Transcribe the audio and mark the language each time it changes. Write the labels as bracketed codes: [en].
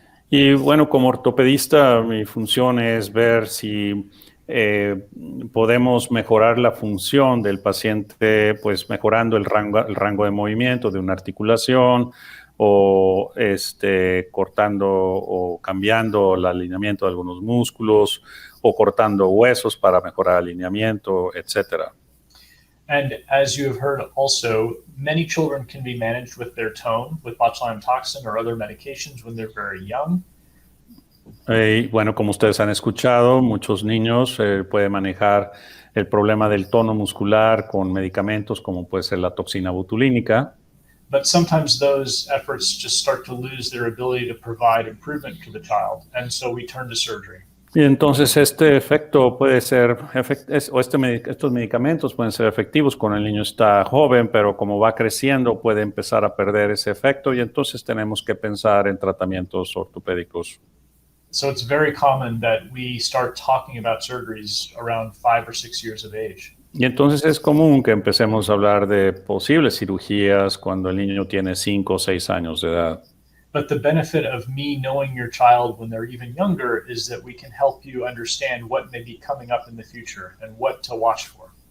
[es] Y bueno, como ortopedista, mi función es ver si podemos mejorar la función del paciente, pues mejorando el rango de movimiento de una articulación o cortando o cambiando el alineamiento de algunos músculos o cortando huesos para mejorar el alineamiento, etcétera. [en] And as you have heard also, many children can be managed with their tone, with botulinum toxin or other medications when they're very young. [es] Bueno, como ustedes han escuchado, muchos niños pueden manejar el problema del tono muscular con medicamentos como puede ser la toxina botulínica. [en] But sometimes those efforts just start to lose their ability to provide improvement to the child, and so we turn to surgery. [es] Y entonces este efecto puede ser, estos medicamentos pueden ser efectivos cuando el niño está joven, pero como va creciendo puede empezar a perder ese efecto y entonces tenemos que pensar en tratamientos ortopédicos. [en] So it's very common that we start talking about surgeries around 5 or 6 years of age. [es] Y entonces es común que empecemos a hablar de posibles cirugías cuando el niño tiene 5 o 6 años de edad. [en] But the benefit of me knowing your child when they're even younger is that we can help you understand what may be coming up in the future and what to watch for.